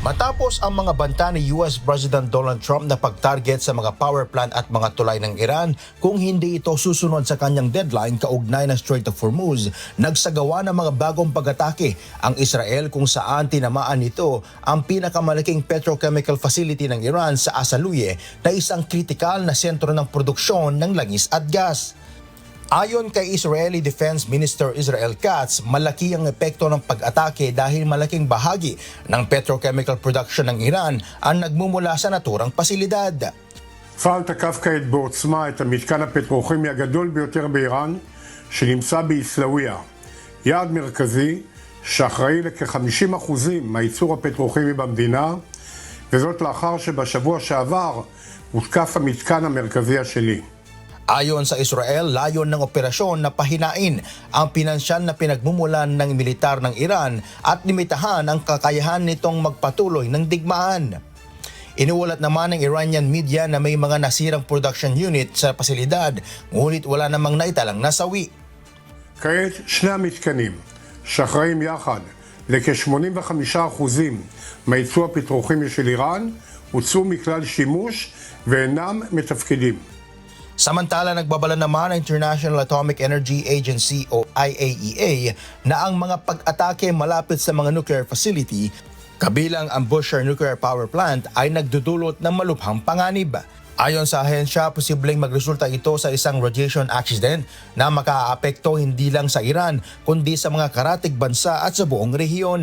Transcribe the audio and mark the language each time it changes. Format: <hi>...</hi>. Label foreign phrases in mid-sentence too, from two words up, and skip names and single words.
<tl>Matapos ang mga banta ni US President Donald Trump na pag-target sa mga</tl> <en>power plant</en> <tl>at mga tulay ng Iran kung hindi ito susunod sa kanyang deadline kaugnay ng Strait of Hormuz, nagsagawa ng mga bagong pag-atake ang Israel kung saan tinamaan nito ang pinakamalaking</tl> <en>petrochemical facility</en> <tl>ng Iran sa Asaluye na isang kritikal na sentro ng produksyon ng langis at gas. Ayon kay</tl> <en>Israeli Defense Minister</en> <tl>Israel Katz, malaki ang epekto ng pag-atake dahil malaking bahagi ng</tl> <en>petrochemical production</en> <tl>ng Iran ang nagmumula sa naturang pasilidad.</tl> <he>צה"ל תקף כעת בעוצמה את המתקן הפטרוכימי הגדול ביותר באיראן שנמצא בעיסאוויה, יעד מרכזי שאחראי לכ-50% מהייצור הפטרוכימי במדינה, וזאת לאחר שבשבוע שעבר הותקף המתקן המרכזי השני.</he> <tl>Ayon sa Israel, layon ng operasyon na pahinain ang pinansyal na pinagmumulan ng militar ng Iran at limitahan ang kakayahan nitong magpatuloy ng digmaan. Inuulat naman ng</tl> <en>Iranian media</en> <tl>na may mga nasirang</tl> <en>production unit</en> <tl>sa pasilidad, ngunit wala namang naitalang nasawi.</tl> <he>כעת שני המתקנים שאחראים יחד לכ-85% מהייצוא הפטרוכימי של איראן הוצאו מכלל שימוש ואינם מתפקדים.</he> <tl>Samantala, nagbabala naman ang International Atomic Energy Agency o IAEA na ang mga pag-atake malapit sa mga</tl> <en>nuclear facility,</en> <tl>kabilang ang Bushehr Nuclear Power Plant, ay nagdudulot ng malubhang panganib. Ayon sa ahensya, posibleng magresulta ito sa isang</tl> <en>radiation accident</en> <tl>na makaaapekto hindi lang sa Iran kundi sa mga karatig bansa at sa buong rehiyon.</tl>